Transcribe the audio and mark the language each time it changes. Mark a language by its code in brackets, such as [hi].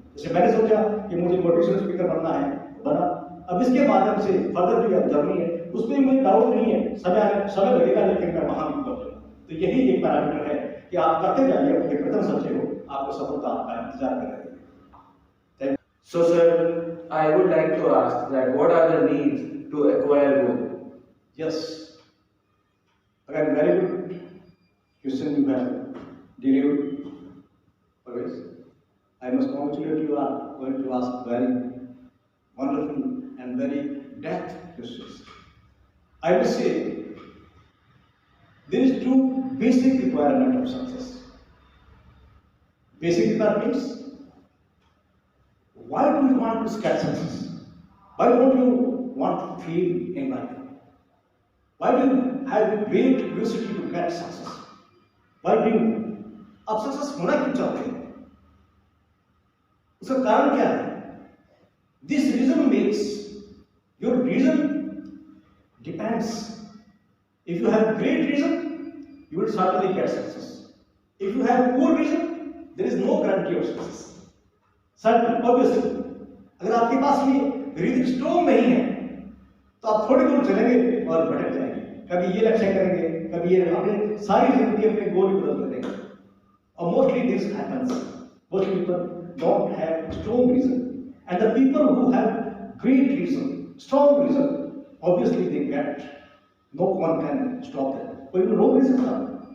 [hi] जैसे मैंने सोचा कि मुझे मोटिवेशनल स्पीकर बनना है, बना। अब इसके माध्यम से फर्दर जो जर्नी है उसमें मुझे डाउट नहीं है, समय लगेगा, लेकिन मैं वहां भी पहुंचूंगा। तो यही एक पैरामीटर है कि आप करते जाइए, अपने प्रयत्न सच्चे हो, आपको सफलता का इंतजार कर रही है। [en] So sir, I would like to ask that what are the needs to acquire gold? Yes, again very good question you have delivered. Always, I must congratulate you are going to ask very wonderful and very depth questions. I will say there is two basic requirement of success. Basic requirements. Why do you want to get success? Why don't you want to fail in life? Why do you have a great curiosity to get success? Why do you? [hi] आप success होना क्यों चाहते हैं? उसका कारण क्या है? [en] This reason makes your reason depends. If you have great reason, you will certainly get success. If you have poor reason, there is no guarantee of success. Certainly, obviously, [hi] अगर आपके पास ये रीजन स्ट्रॉन्ग नहीं है तो आप थोड़ी दूर चलेंगे और भटक जाएंगे, कभी ये लक्ष्य करेंगे, कभी ये, अपने सारी जिंदगी अपने गोल भी बदल देंगे। [en] और mostly this happens, most people don't have strong reason, and the people who have great reason, strong reason, obviously they get, no one can stop them, [hi] कोई रोक नहीं सकता।